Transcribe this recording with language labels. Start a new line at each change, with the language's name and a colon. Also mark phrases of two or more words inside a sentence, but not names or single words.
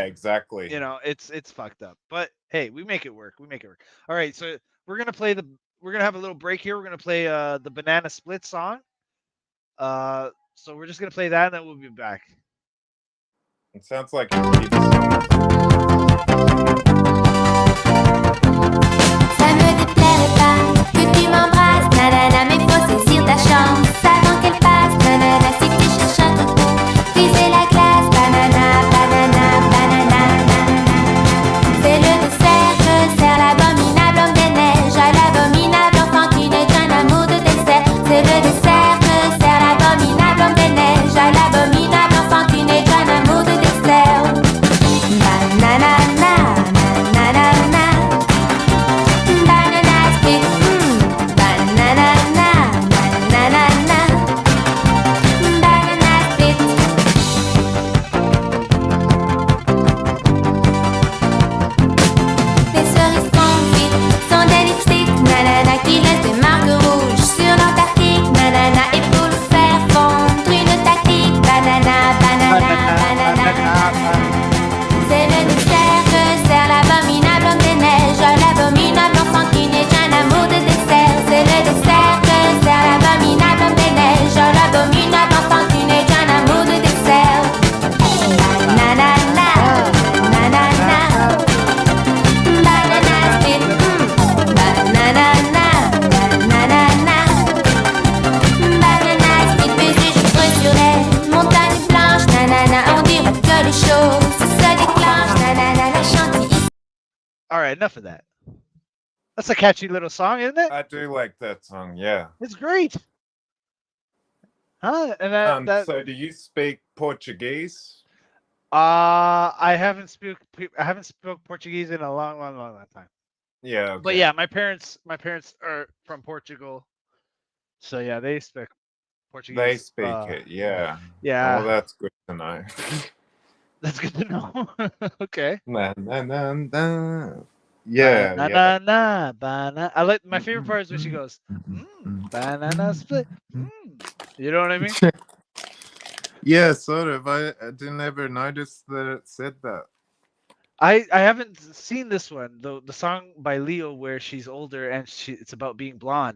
English: Yeah, exactly. it's fucked up. But hey, we make it work. We make it work. All right, so we're gonna have a little break here. We're gonna play the Banana Split song. So we're just gonna play that and then we'll be back. It sounds like a kid song.
French: Ça me déplairait pas que tu m'embrasses, nanana, mais faut saisir ta chance avant qu'elle passe, nanana, si tu cherches un truc pour briser la glace, banana, banana, banana, nanana. C'est le dessert que sert l'abominable homme des neiges à l'abominable enfant qui n'est qu'un amour de dessert. C'est le dessert que sert l'abominable homme des neiges à l'abominable enfant qui n'est qu'un amour de dessert. Banana, banana, banana split, banana, banana, banana split. Les cerises confites sont des lipsticks, nanana, qui laissent des marques rouges sur l'Antarctique, nanana, et pour le faire fondre une tactique, banana, banana, banana. C'est le dessert que sert l'abominable homme des neiges, l'abominable enfant qui n'est qu'un amour de dessert. C'est le dessert que sert l'abominable homme des neiges, l'abominable enfant qui n'est qu'un amour de dessert. Banana, banana, banana split, banana, banana, banana split. Puis je creuse sur les montagnes blanches, nanana, on dirait que les choses se déclenchent, nanana, la chantilly.
English: All right, enough of that. That's a catchy little song, isn't it? I do like that song. Yeah. It's great. Huh? And that So do you speak Portuguese? I haven't spoke Portuguese in a long time. Yeah. Okay. But yeah, my parents are from Portugal. So yeah, they speak They Portuguese. speak it, yeah. Oh, Yeah, that's good to know. that's good to know. Okay. Na, na, na, na. Yeah, yeah. Banana, banana. I like my favorite part is when she goes, banana split. You know what I mean? Yeah, sort of. I didn't ever notice that it said that. I haven't seen this one, the song by Leo where she's older and it's about being blonde.